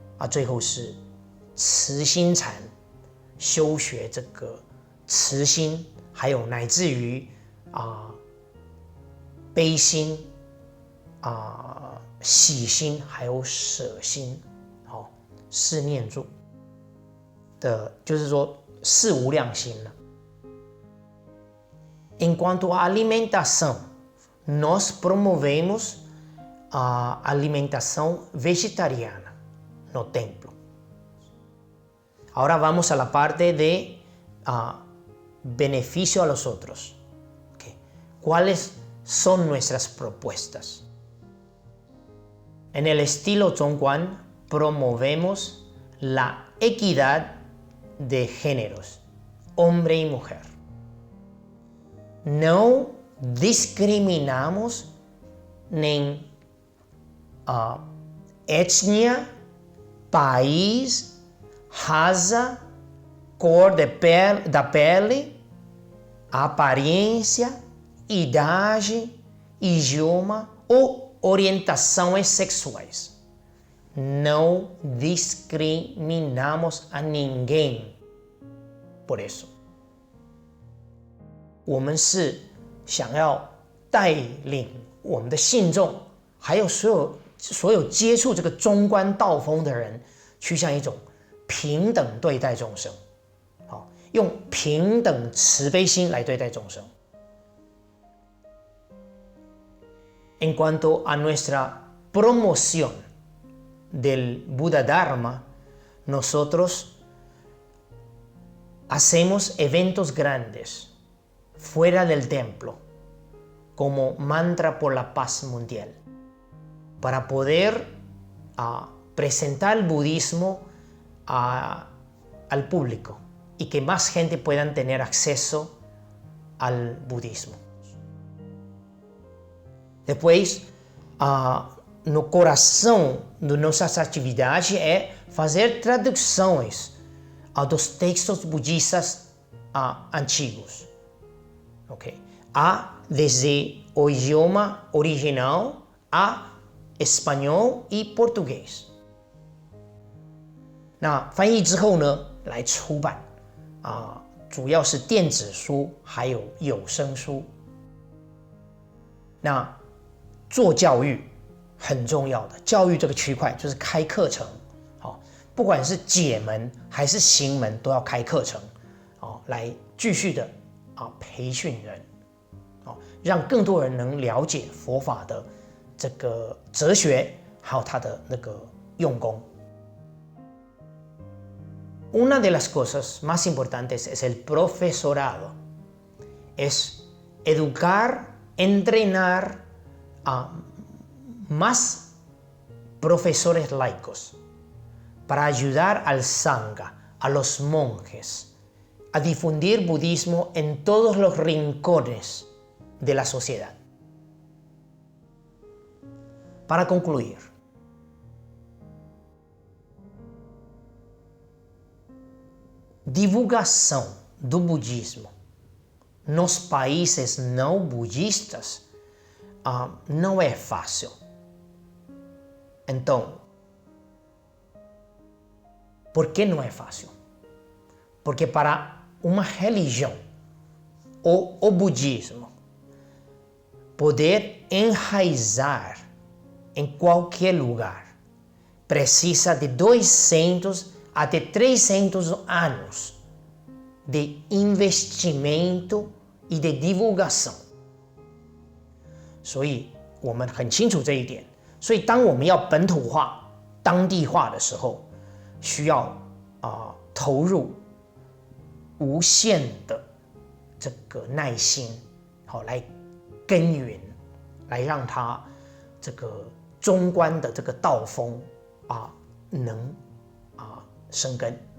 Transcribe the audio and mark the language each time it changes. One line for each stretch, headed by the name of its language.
Chinese: 最后是慈心禅，修学这个慈心，还有乃至于悲心喜心，还有舍心四念住的，就是说四无量心了。
Portuguese: Em quanto à alimentação, nós promovemos a alimentação vegetariana no templo.
Spanish: Ahora vamos a la parte de beneficio a los otros. Okay. ¿Cuáles son nuestras propuestas? En el estilo Zhongguan promovemos la equidad de géneros, hombre y mujer. No discriminamos en etnia, país,
Portuguese: raça, cor da pele, aparência, idade, idioma ou orientações sexuais. Não discriminamos a ninguém. Por isso,
Chinese: 我们是想要带领我们的信众，还有所有接触这个中观道风的人，趋向一种平等对待众生，用平等慈悲心来对待众生。
Spanish: En cuanto a nuestra promoción del Buda Dharma, nosotros hacemos eventos grandes fuera del templo, como mantra por la paz mundial, para poder presentar el budismo al público y que más gente puedan tener acceso al budismo.
Portuguese: Depois, no coração de nossas atividades é fazer traduções dos textos budistas antigos. Okay. Desde o idioma original a espanhol e português.
Chinese: 那翻译之后呢，来出版主要是电子书还有有声书。那做教育很重要的，教育这个区块就是开课程，不管是解门还是行门都要开课程，来继续的培训人，让更多人能了解佛法的这个哲学，还有它的那个用功。
Spanish: una de las cosas más importantes es el profesorado. Es educar, entrenar a más profesores laicos para ayudar al Sangha, a los monjes, a difundir budismo en todos los rincones de la sociedad.
Portuguese: Para concluir, divulgação do budismo nos países não budistas não é fácil. Então, por que não é fácil? Porque para uma religião, ou o budismo, poder enraizar em qualquer lugar, precisa de 200 até 300 anos de investimento e de divulgação。
Chinese: 所以我们很清楚这一点。所以当我们要本土化、当地化的时候，需要投入无限的这个耐心，好来耕耘，来让它这个中观的这个道风能生根。